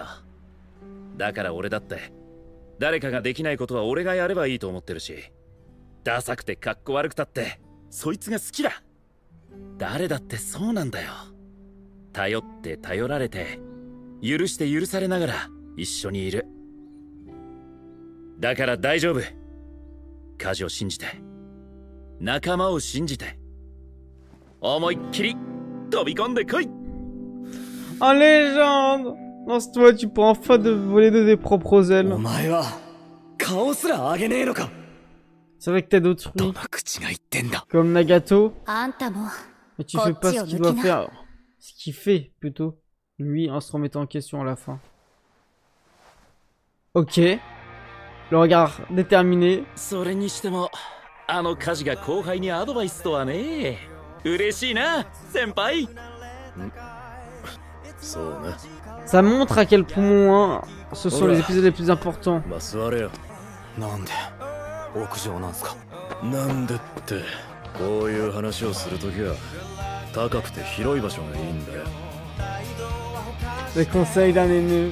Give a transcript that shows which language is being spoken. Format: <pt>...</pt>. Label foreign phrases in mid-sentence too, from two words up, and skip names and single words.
<ja>だから俺だって誰かができないことは俺がやればいいと思ってるし、ダサくてかっこ悪くたってそいつが好きだ。誰だってそうなんだよ。頼って頼られて許して許されながら一緒にいる。だから大丈夫。カジを信じて仲間を信じて思いっきり飛び込んでこい。</ja> <fr>En légende! Lance-toi, tu peux enfin voler de tes propres ailes. C'est vrai que t'as d'autrui. Comme Nagato. Mais tu fais pas ce qu'il doit faire. Ce qu'il fait, plutôt. Lui, en se remettant en question à la fin. Ok. Le regard déterminé.</fr> <ja>それにしても、あのカジが後輩にアドバイスとはね。嬉しいな、先輩。</ja> <fr>Ça montre à quel point ce sont les épisodes les plus importants. Les conseils d'un aîné.</fr>